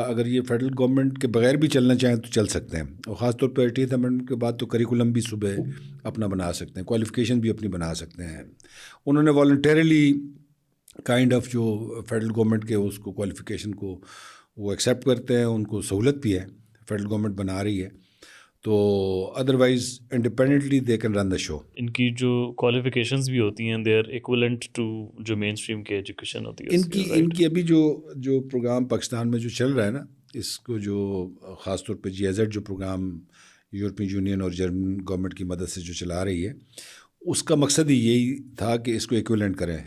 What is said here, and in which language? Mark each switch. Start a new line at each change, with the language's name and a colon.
Urdu: اگر یہ federal government کے بغیر بھی چلنا چاہیں تو چل سکتے ہیں، اور خاص طور پہ 80th امینڈمنٹ کے بعد تو کریکولم بھی صوبے اپنا بنا سکتے ہیں، کوالیفیکیشن بھی اپنی بنا سکتے ہیں. انہوں نے والنٹیرلی کائنڈ آف جو فیڈرل گورنمنٹ کے اس کو کوالیفیکیشن کو وہ ایکسیپٹ کرتے ہیں، ان کو سہولت بھی ہے، فیڈرل گورنمنٹ بنا رہی ہے.
English: تو otherwise independently they can run the show.
Urdu: ان کی جو کوالیفیکیشنز بھی ہوتی ہیں
English: they are equivalent to
Urdu: جو مین اسٹریم کی ایجوکیشن ہوتی ہے. ان کی ابھی جو پروگرام پاکستان میں جو چل رہا ہے نا، اس کو جو خاص طور پہ GIZ جو پروگرام یورپین یونین اور جرمن گورنمنٹ کی مدد سے جو چلا رہی ہے، اس کا مقصد ہی یہی تھا کہ اس کو ایکویلنٹ کریں.